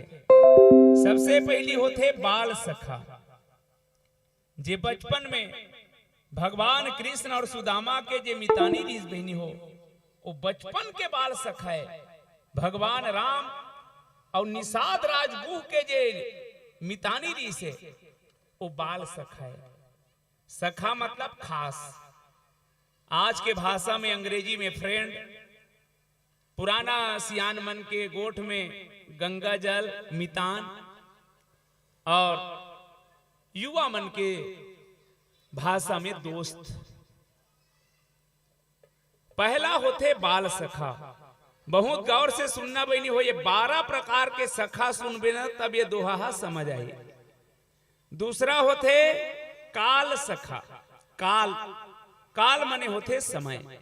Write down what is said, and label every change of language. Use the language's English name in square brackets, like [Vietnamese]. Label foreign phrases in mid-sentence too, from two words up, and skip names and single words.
[Chhattisgarhi] सबसे पहली होते बाल सखा, जे बचपन में भगवान कृष्ण और सुदामा के जे मितानी रीस बहनी हो, वो बचपन के बाल सखा है। भगवान राम और निषाद राजगुह के जे मितानी रीस है, वो बाल सखा है। सखा मतलब खास, आज के भाषा में अंग्रेजी में फ्रेंड, पुराना सियान मन के गोठ में गंगा जल मितान, और युवा मन के भाषा में दोस्त। पहला होते बाल सखा, बहुत गौर से सुनना बनी हो, ये 12 प्रकार के सखा सुनबे ना तब ये दोहा समझ आई। दूसरा होते काल सखा, काल काल मने होते समय।